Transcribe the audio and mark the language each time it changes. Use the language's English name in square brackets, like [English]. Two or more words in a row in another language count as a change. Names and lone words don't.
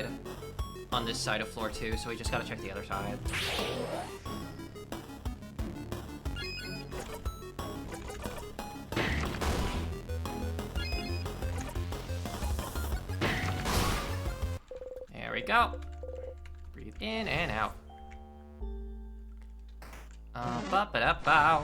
[English] On this side of floor 2, so we just gotta check the other side. There we go. Breathe in and out. Ba-ba-da-bow.